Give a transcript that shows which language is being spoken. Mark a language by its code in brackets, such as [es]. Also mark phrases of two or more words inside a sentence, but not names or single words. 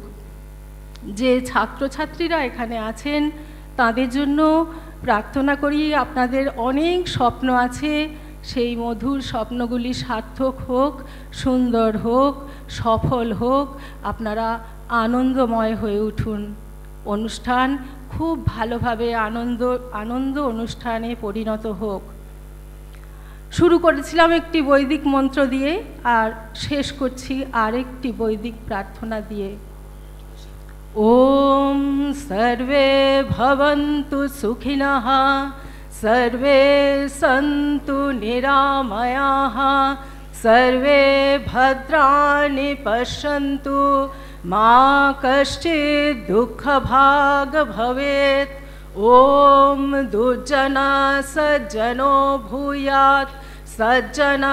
[bn] যে ছাত্রছাত্রীরা এখানে আছেন তাদের জন্য প্রার্থনা করি আপনাদের অনেক স্বপ্ন আছে, সেই মধুর স্বপ্নগুলি সার্থক হোক, সুন্দর হোক, সফল হোক, আপনারা আনন্দময় হয়ে উঠুন। অনুষ্ঠান খুব ভালোভাবে আনন্দ অনুষ্ঠানে পরিণত হোক। শুরু করেছিলাম একটি বৈদিক মন্ত্র দিয়ে আর শেষ করছি আরেকটি বৈদিক প্রার্থনা দিয়ে। [sa] ॐ सर्वे भवन्तु सुखिनः सर्वे सन्तु निरामयाः सर्वे भद्राणि पश्यन्तु मा कश्चित् दुःखभाग् भवेत् ॐ दुर्जना सज्जनो भूयात् सज्जना